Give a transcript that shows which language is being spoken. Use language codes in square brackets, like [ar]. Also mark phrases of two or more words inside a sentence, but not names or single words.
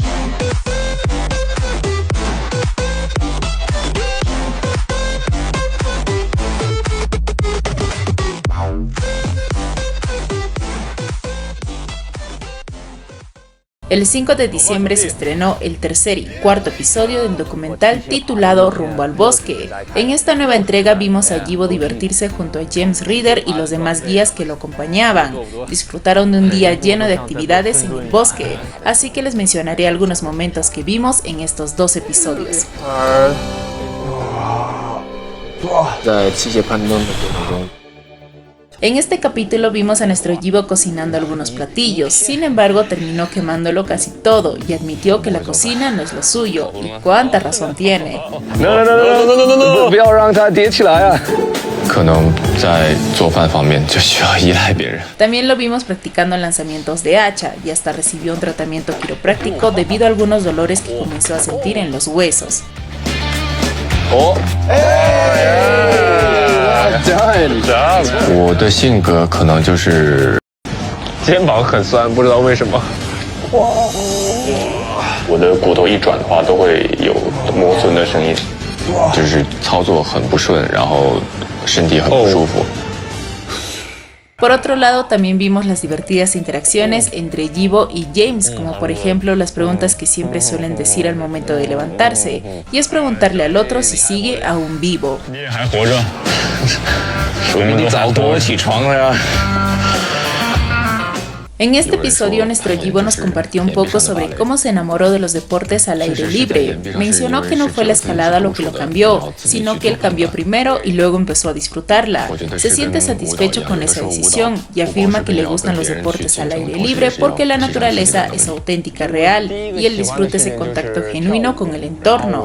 [es] El 5 de diciembre se estrenó el tercer y cuarto episodio del documental titulado Rumbo al Bosque. En esta nueva entrega vimos a Yibo divertirse junto a James Reader y los demás guías que lo acompañaban. Disfrutaron de un día lleno de actividades en el bosque, así que les mencionaré algunos momentos que vimos en estos dos episodios. [zh] 在器械攀登的过程中。 [es] En este capítulo vimos a nuestro Yibo cocinando algunos platillos, sin embargo terminó quemándolo casi todo y admitió que la cocina no es lo suyo, y cuánta razón tiene. [zh] 不要让它叠起来啊！可能在做饭方面就需要依赖别人。 [es] También lo vimos practicando lanzamientos de hacha y hasta recibió un tratamiento quiropráctico debido a algunos dolores que comenzó a sentir en los huesos. [zh] 我的性格可能就是肩膀很酸，不知道为什么。我的骨头一转的话都会有磨损的声音，就是操作很不顺，然后身体很不舒服。 [es] Por otro lado, también vimos las divertidas interacciones entre Yibo y James, como por ejemplo las preguntas que siempre suelen decir al momento de levantarse, y es preguntarle al otro si sigue aún vivo. [zh] 还活着，说明你早多起床了呀。 [es] En este episodio, nuestro Yibo nos compartió un poco sobre cómo se enamoró de los deportes al aire libre. Mencionó que no fue la escalada lo que lo cambió, sino que él cambió primero y luego empezó a disfrutarla. Se siente satisfecho con esa decisión y afirma que le gustan los deportes al aire libre porque la naturaleza es auténtica, real, y él disfruta ese contacto genuino con el entorno.